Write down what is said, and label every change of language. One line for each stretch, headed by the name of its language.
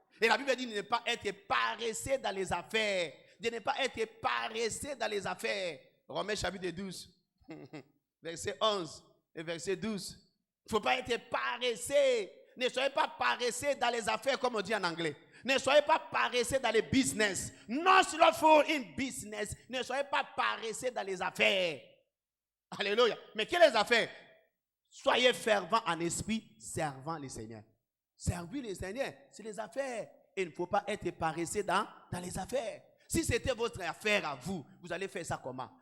French: Et la Bible dit de ne pas être paressé dans les affaires. De ne pas être paressé dans les affaires. Romains chapitre 12, verset 11 et verset 12. Il ne faut pas être paressé. Ne soyez pas paressé dans les affaires comme on dit en anglais. Ne soyez pas paressé dans les business.
English: Not slothful in business.
French: Ne soyez pas paressé dans les affaires. Alléluia. Mais quelles affaires? Soyez fervents en esprit, servant les Seigneurs. Servir les Seigneurs, c'est les affaires. Et il ne faut pas être paressé dans les affaires. Si c'était votre affaire à vous, vous allez faire ça comment?